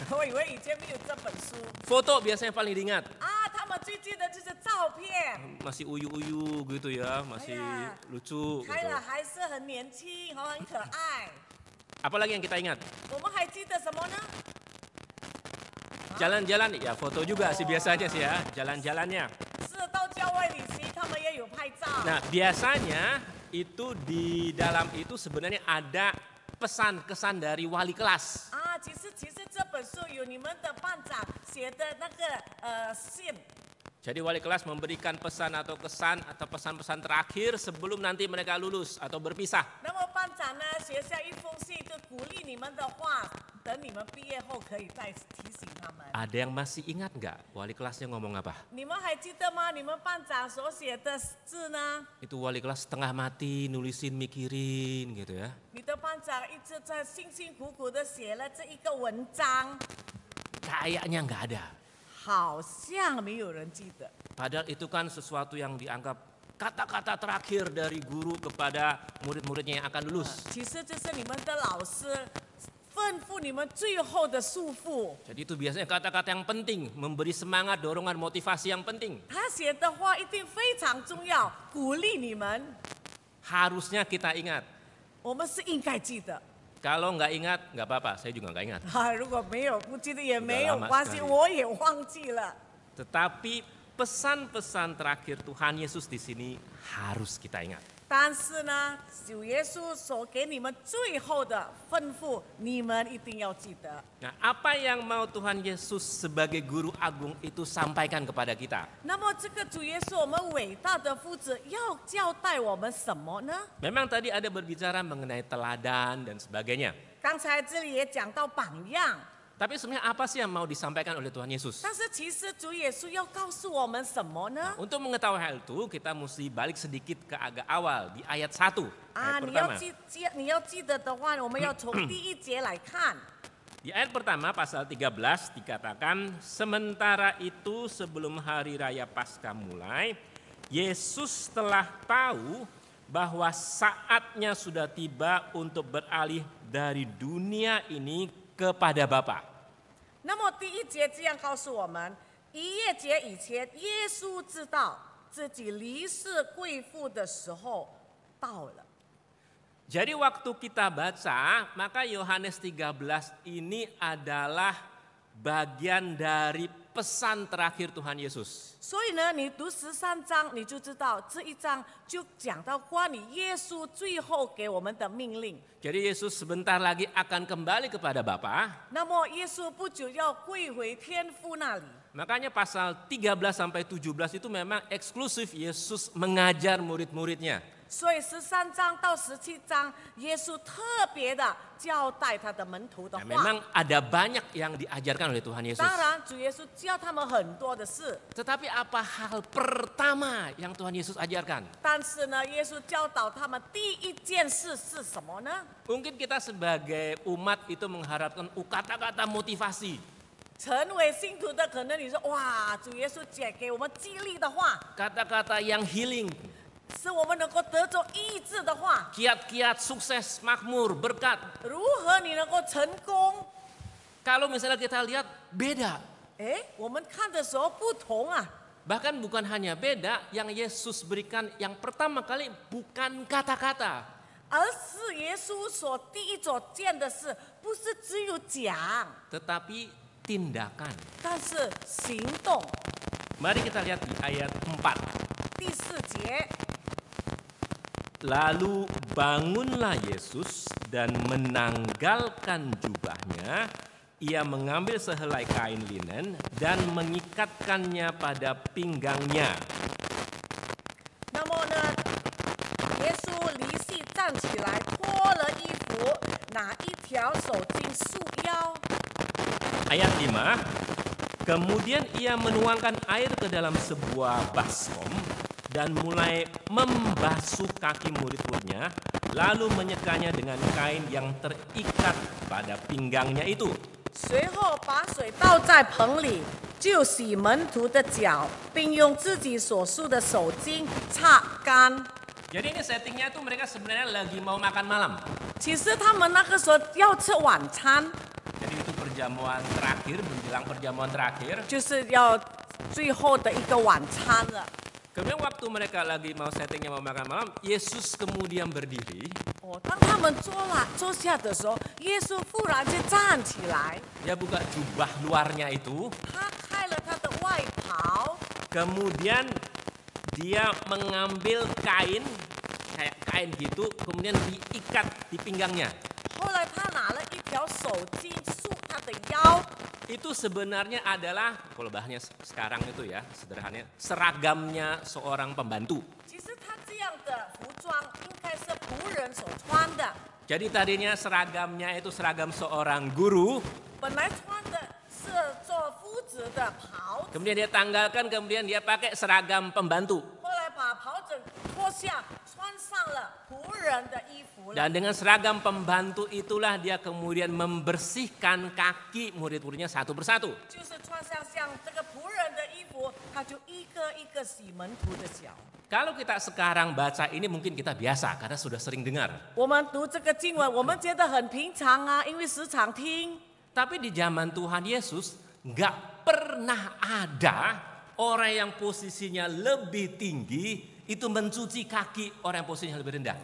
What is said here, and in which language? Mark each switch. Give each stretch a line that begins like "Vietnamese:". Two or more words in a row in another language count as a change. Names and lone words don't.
Chinese: 我以为以前没有这本书。
Indonesian: Foto biasanya paling diingat.
Chinese: 他们最记得就是照片，
Indonesian: Masih uyu-uyu gitu ya, masih Iya. lucu
Chinese: 开
Indonesian: gitu.
Chinese: 了还是很年轻，很可爱。
Indonesian: Apalagi yang kita ingat?
Chinese: 我们还记得什么呢？
Indonesian: Jalan-jalan, ya foto juga sih biasanya sih ya, jalan-jalannya.
Chinese: 是到郊外旅行，他们也有拍照。
Indonesian: Nah biasanya itu di dalam itu sebenarnya ada pesan kesan dari wali kelas.
Chinese: 其实这本书有你们的班长写的那个信。
Indonesian: Jadi wali kelas memberikan pesan atau kesan atau pesan-pesan terakhir sebelum nanti mereka lulus atau berpisah.
Chinese: 那么班长呢写下一封信，就鼓励你们的话，等你们毕业后可以再提醒他们。
Indonesian: Ada yang masih ingat nggak wali kelasnya ngomong apa?
Chinese: 你们还记得吗？你们班长所写的字呢？
Indonesian: Itu wali kelas setengah mati nulisin mikirin gitu ya.
Chinese: 你的班长一直在辛辛苦苦的写了这一个文章，
Indonesian: Kayaknya nggak ada.
Chinese: 好像没有人记得。
Indonesian: Padahal itu kan sesuatu yang dianggap kata-kata terakhir dari guru kepada murid-muridnya yang akan lulus.
Chinese: 其实这是你们的老师吩咐你们最后的束缚。
Indonesian: Jadi itu biasanya kata-kata yang penting, memberi semangat, dorongan, motivasi yang penting.
Chinese: 他写的话一定非常重要，鼓励你们。
Indonesian: Harusnya kita ingat.
Chinese: 我们是应该记得。
Indonesian: Kalau nggak ingat, nggak apa-apa, saya juga nggak ingat.
Chinese: 如果没有不记得也没有
Indonesian: Sudah lama
Chinese: 关系，
Indonesian: sekali.
Chinese: 我也忘记了。
Indonesian: Tetapi pesan-pesan terakhir Tuhan Yesus di sini harus kita ingat.
Chinese: 但是呢，主耶稣所给你们最后的吩咐，你们一定要记得。
Indonesian: Nah, apa yang mau Tuhan Yesus sebagai guru agung itu sampaikan kepada kita?
Chinese: 那么这个主耶稣，我们伟大的父子要交代我们什么呢？
Indonesian: Memang tadi ada berbicara mengenai teladan dan sebagainya.
Chinese: 刚才这里也讲到榜样，
Indonesian: Tapi sebenarnya apa sih yang mau disampaikan oleh Tuhan Yesus?
Chinese: 但是其实主耶稣要告诉我们什么呢？
Indonesian: Untuk mengetahui hal itu, kita mesti balik sedikit ke agak awal di ayat 1. 啊， Ayat
Chinese: 你要
Indonesian: pertama.
Chinese: 你要记得的话，我们要从第一节来看。
Indonesian: Di ayat pertama pasal 13 dikatakan, sementara itu sebelum hari raya Paskah mulai, Yesus telah tahu bahwa saatnya sudah tiba untuk beralih dari dunia ini kepada Bapa.
Chinese: 那么第一节这样告诉我们，逾越节以前，耶稣知道自己离世归父的时候到了。
Indonesian: Jadi waktu kita baca, maka Yohanes 13 ini adalah bagian dari pesan terakhir Tuhan Yesus.
Chinese: 所以呢，你读13章，你就知道这一章就讲到关于耶稣最后给我们的命令。
Indonesian: Jadi Yesus sebentar lagi akan kembali kepada Bapa.
Chinese: 那么耶稣不久要归回天父那里。
Indonesian: Makanya pasal 13 sampai 17 itu memang eksklusif Yesus mengajar murid-muridnya.
Chinese: 所以13章到17章，耶稣特别的交代他的门徒的
Indonesian: Ya,
Chinese: 话。
Indonesian: memang ada banyak yang diajarkan oleh Tuhan Yesus.
Chinese: 当然，主耶稣教他们很多的事，
Indonesian: Tetapi apa hal pertama yang Tuhan Yesus ajarkan?
Chinese: 但是呢，耶稣教导他们第一件事是什么呢？
Indonesian: Mungkin kita sebagai umat itu mengharapkan kata-kata motivasi.
Chinese: 成为信徒的，可能你说哇，主耶稣讲给我们激励的话，
Indonesian: Kata-kata yang healing.
Chinese: 使我们能够得着医治的话，
Indonesian: Kiat-kiat sukses, makmur, berkat.
Chinese: 如何你能够成功？
Indonesian: Kalau misalnya kita lihat beda.
Chinese: 哎，我们看的时候不同啊。
Indonesian: Bahkan bukan hanya beda, yang Yesus berikan yang pertama kali bukan kata-kata.
Chinese: 而是耶稣所第一所见的事，不是只有讲，
Indonesian: Tetapi tindakan.
Chinese: 但是行动。
Indonesian: Mari kita lihat di ayat 4.
Chinese: 第4节，
Indonesian: Lalu bangunlah Yesus dan menanggalkan jubahnya. Ia mengambil sehelai kain linen dan mengikatkannya pada pinggangnya.
Chinese: 那么呢，耶稣离席站起来，脱了衣服，拿一条手巾束腰。
Indonesian: Ayat 5. Kemudian ia menuangkan air ke dalam sebuah baskom dan mulai membasuh kaki murid-muridnya, lalu menyekanya dengan kain yang terikat pada pinggangnya itu.
Chinese: 随后把水倒在盆里，就洗门徒的脚，并用自己所束的手巾擦干。
Indonesian: Jadi ini settingnya tuh mereka sebenarnya lagi mau makan malam.
Chinese: 其实他们那个时候要吃晚餐，
Indonesian: Jadi itu perjamuan terakhir, menjelang perjamuan terakhir.
Chinese: 就是要最后的一个晚餐了。
Indonesian: Kemudian waktu mereka lagi mau settingnya mau makan malam, Yesus kemudian berdiri.
Chinese: 哦，当他们坐下的时候，耶稣忽然间站起来，
Indonesian: Dia buka jubah luarnya itu.
Chinese: 他开了他的外袍，
Indonesian: Kemudian dia mengambil kain, kayak kain gitu, kemudian diikat di pinggangnya.
Chinese: 后来他拿了一条手巾束他的腰。
Indonesian: Itu sebenarnya adalah, kalau bahasanya sekarang itu ya, sederhananya, seragamnya seorang pembantu.
Chinese: 其实他这样的服装应该是仆人所穿的，
Indonesian: Jadi tadinya seragamnya itu seragam seorang guru,
Chinese: 本来穿的是做夫子的袍子，
Indonesian: kemudian dia tanggalkan, kemudian dia pakai seragam pembantu.
Chinese: 后来把袍子脱下，穿上了仆人的衣服了。
Indonesian: Dan dengan seragam pembantu itulah dia kemudian membersihkan kaki murid-muridnya satu persatu.
Chinese: 就是穿上像这个仆人的衣服，他就一个一个洗门徒的脚。
Indonesian: Kalau kita sekarang baca ini mungkin kita biasa karena sudah sering dengar.
Chinese: 我们读这个经文，我们觉得很平常啊，因为时常听。
Indonesian: Tapi di zaman Tuhan Yesus nggak pernah ada orang yang posisinya lebih tinggi itu mencuci kaki orang yang posisinya lebih rendah.